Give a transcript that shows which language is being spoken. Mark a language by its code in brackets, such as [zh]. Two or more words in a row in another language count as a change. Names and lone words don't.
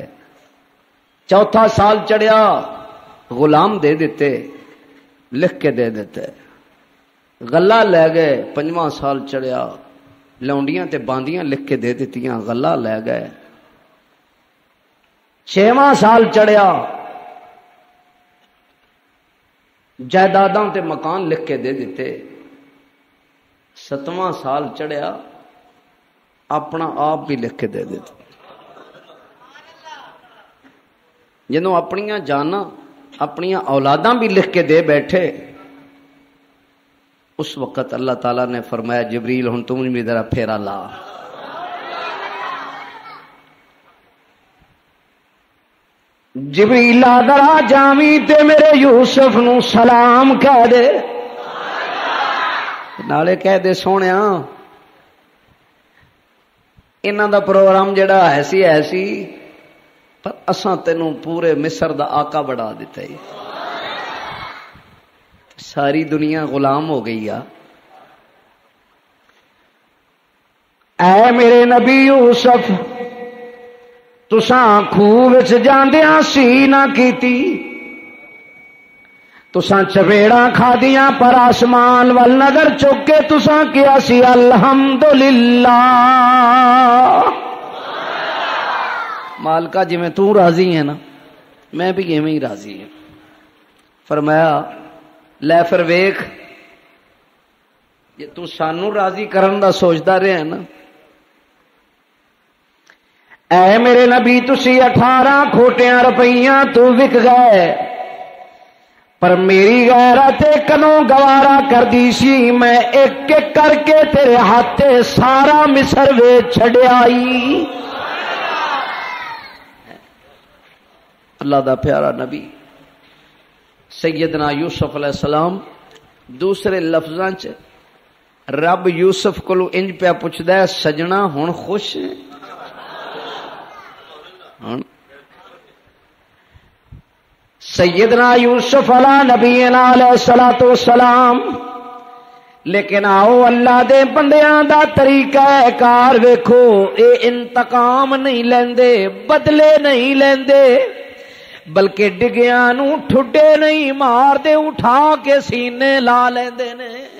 [pa] چوتھا سال چڑھیا غلام دے دیتے لکھ کے دے دیتے غلہ لے گئے. 5واں سال چڑھیا لونڈیاں تے باندیاں لکھ کے دے دیتیاں غلہ لے گئے. 6واں سال چڑھیا جائیداداں تے مکان لکھ کے دے دیتے. 7واں سال چڑھیا اپنا آپ بھی لکھ کے دے دیتے. جنہوں اپنیاں جانا اپنیاں اولاداں بھی لکھ کے دے بیٹھے اس وقت اللہ تعالیٰ نے فرمایا جبریل ہن تم بھی ذرا پھیرا لا. جبریل ذرا جاویں تے میرے یوسف نو سلام کہہ دے. نالے کہہ دے سونیا انہاں دا پروگرام جڑا ایسی پر اساں تینوں پورے مصر دا آقا بڑھا دیتا ہے. ساری دنیا غلام ہو گئی ہے. اے میرے نبی یوسف تساں خوہ وچ جاندیاں سی نہ کیتی. تساں چپیڑاں کھادیاں پر آسمان وال نظر چک کے تساں کیا سی الحمدللہ. مالکا جی میں تو راضی ہے نا میں بھی ایویں ہی راضی ہوں. فرمایا لے پھر ویکھ جے تو سانو راضی کرن دا سوچدا رہے نا. اے میرے نبی تسی 18 کھوٹیاں روپیاں تو وک گئے پر میری غیرت کنوں گوارا کر دی سی میں ایک ایک کر کے تیرے ہاتھے سارا مصر ویچ چھڈیائی. اللہ دا پیارا نبی سیدنا یوسف علیہ السلام دوسرے لفظاں چ رب یوسف کو انج پیا پوچھدا ہے سجنا ہن خوش ہے؟ سیدنا یوسف [ar] علیہ نبینا علیہ الصلوۃ والسلام [pa] لیکن آؤ اللہ دے بندیاں دا طریقہ کار ویکھو، اے انتقام نہیں لیندے، بدلے نہیں لیندے، بلکہ ڈگیاں نو ٹھڈے نہیں مار دے، اٹھا کے سینے لا لیندے نے۔